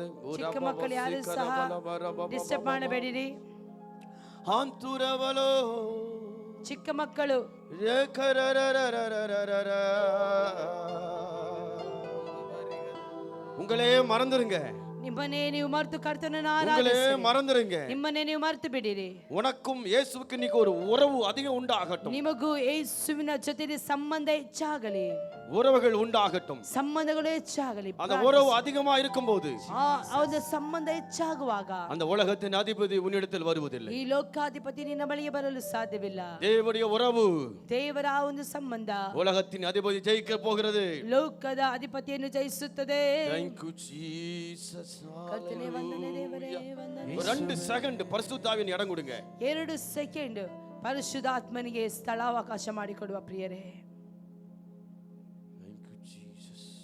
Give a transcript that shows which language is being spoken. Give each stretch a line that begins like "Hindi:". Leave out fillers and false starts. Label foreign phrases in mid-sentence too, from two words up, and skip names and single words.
Kannada: ಚಿಕ್ಕ ಮಕ್ಕಳು ಯಾರು ಸಹ ಡಿಸ್ಟರ್ಬ್ ಮಾಡಬೇಡಿರಿ. ಹಾಂತುರವಲೋ ಚಿಕ್ಕ ಮಕ್ಕಳು
Tamil: உங்களே மறந்துருங்க,
Kannada: ನಿಮ್ಮನ್ನೇ ನೀವು ಮರೆತು ಕರ್ತನನ್ನು
Tamil: உங்களே
Kannada: ಆರಾಧಿಸಿರಿ.
Tamil: மறந்துருங்க.
Kannada: ನಿಮ್ಮನ್ನೇ ನೀವು ಮರೆತು ಬಿಡಿರಿ.
Tamil: உனக்கும் இயேசுவுக்கு இன்னைக்கு ஒரு உறவு அதிகம் உண்டாகட்டும்,
Kannada: ನಿಮಗೂ ಯೇಸುವಿನ ಜೊತೆ ಸಂಬಂಧ ಹೆಚ್ಚಾಗಲಿ,
Tamil: உறவுகள் உண்டாகட்டும்.
Kannada: ಸಂಬಂಧಗಳು ಹೆಚ್ಚಾಗಲಿ.
Tamil: அந்த உறவு அதிகமா இருக்கும்போது
Kannada: ಅವರ ಸಂಬಂಧ ಹೆಚ್ಚಾಗುವಾಗ
Tamil: அந்த உலகத்தின் அதிபதி உன்னிடத்தில் வருவதில்லை.
Kannada: ಈ ಲೋಕಾಧಿಪತಿ ನಿನ್ನ ಬಳಿಗೆ ಬರಲು ಸಾಧ್ಯವಿಲ್ಲ.
Tamil: தேவனுடைய உறவு,
Kannada: ದೇವರ ಆ ಒಂದು ಸಂಬಂಧ
Tamil: உலகத்தின் அதிபதி ஜெயிக்க போகிறது.
Kannada: ಲೋಕದ ಅಧಿಪತಿಯನ್ನು ಜಯಿಸುತ್ತದೆ.
English: Thank you Jesus.
Kannada: ಕರ್ತನೇ ವಂದನೆ ದೇವರೇ ವಂದನೆ. 2 ಸೆಕೆಂಡ್ ಪರಿಶುದ್ಧಾವಿನ
Tamil: இடம் கொடுங்க.
Kannada: 2 ಸೆಕೆಂಡ್ ಪರಿಶುದ್ಧಾತ್ಮನಿಗೆ ಸ್ಥಳಾವಕಾಶ ಮಾಡಿಕೊಡುವ ಪ್ರಿಯರೇ.
English: Thank you Jesus.